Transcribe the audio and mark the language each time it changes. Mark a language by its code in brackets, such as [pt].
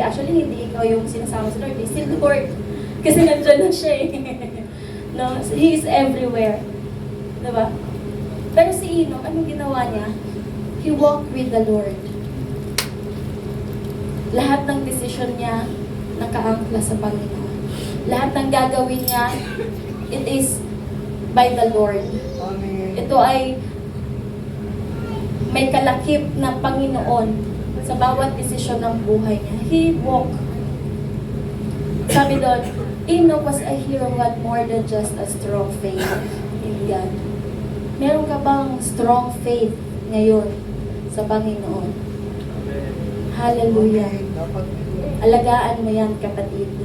[tl] Actually, hindi ikaw yung sinasama sa Lord. [en] Still the Lord. [tl] Kasi nandiyan na siya eh. No? [en] So, He is everywhere. [tl] Diba? Pero si Enoch, anong ginawa niya? [en] He walked with the Lord. [tl] Lahat ng decision niya, nakaangkla sa Panginoon. Lahat ng gagawin niya, [en] it is by the Lord. [tl] Amen. Ito ay may kalakip na Panginoon sa bawat desisyon ng buhay niya. [en] He walked. [tl] Sabi doon, [en] Enoch was a hero who had more than just a strong faith in God. [tl] Meron ka bang strong faith ngayon sa Panginoon? Hallelujah. Dapat Alagaan mo yan, kapatid.